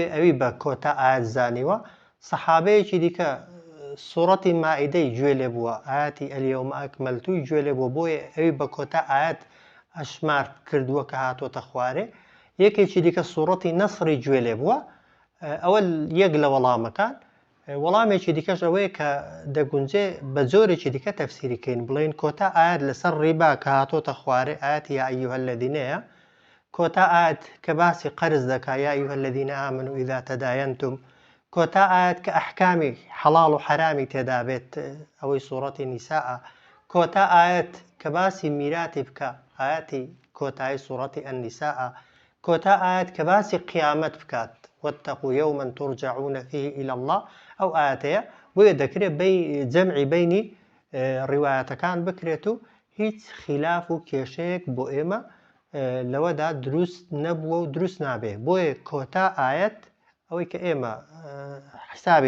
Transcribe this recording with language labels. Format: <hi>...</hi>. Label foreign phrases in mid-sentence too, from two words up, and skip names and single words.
<ckb>ئەوی بە کۆتا ئاەت زانیوە سەحابەیەکی دیکە سوورەتی مائیدەی گوێ لێ بووە ئاەتی اليوم أكملتوی گوێ لێ بووە بۆیە ئەوی بە کۆتا ئاەت ئەشمار کردووە کە هاتۆتە خوارێ یەکێکی دیکە سوورەتی نەسری گوێ لێ بووە ئەوە یەک لە وەڵامەکان وەڵامێکی دیکەش ئەوەیە کە دەگونجێ بە جۆرێکی دیکە تەفسیریکەین بڵێن کۆتا ئاەت لەسەر ڕیبا کە هاتۆتە خوارێ ئاەتی</ckb> <ar>یا ئەیها</ar> <ckb>الذینەیە کۆتا ئاەت کە باسی قەرز دەکا</ckb> <ar>یا ئەیها الذین آمنوا إذا تداینتم</ar> <ckb>کۆتا ئاەت کە ئەحکامی حەڵاڵ و حەرامی تێدا بێت ئەوەی سوورەتی نیساءە کۆتا ئاەت کە باسی میراتی بکە ئاەتی کۆتایی سوورەتی ئەننیساءە کۆتا ئاەت کە باسی قیامەت بکات</ckb> <ar>واتقوا يوما ترجعون فيه إلى الله</ar> <ckb>ئەو ئاەتەیە بۆیە دەکرێت جەمعی بینی ڕیوایەتەکان بکرێت و هیچ خلاف و کێشەیەک بۆ ئێمە لەوەدا دروست نەبووە و دروست نابێ بۆیە کۆتا ئاەت ئەوەی کە ئێمە حسابی</ckb>